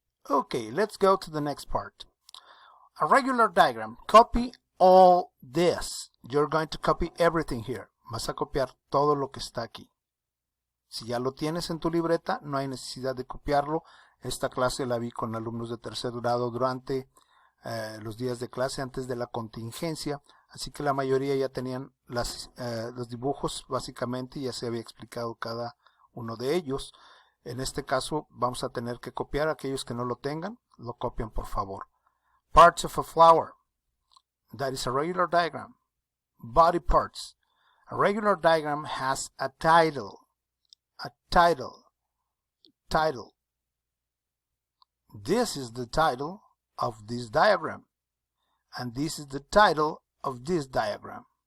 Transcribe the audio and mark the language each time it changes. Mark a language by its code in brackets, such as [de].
[en] Okay, let's go to the next part. A regular diagram. Copy all this. You're going to copy everything here. [es] Vas a copiar todo lo que está aquí. Si ya lo tienes en tu libreta, no hay necesidad de copiarlo. Esta clase la vi con alumnos de 3er grado durante los días de clase antes de la contingencia. Así que la mayoría ya tenían los dibujos básicamente, ya se había explicado cada uno de ellos. En este caso vamos a tener que copiar. Aquellos que no lo tengan, lo copian por favor. [en] Parts of a flower. That is a regular diagram. Body parts. A regular diagram has a title. A title. This is the title of this diagram. And this is the title of this diagram.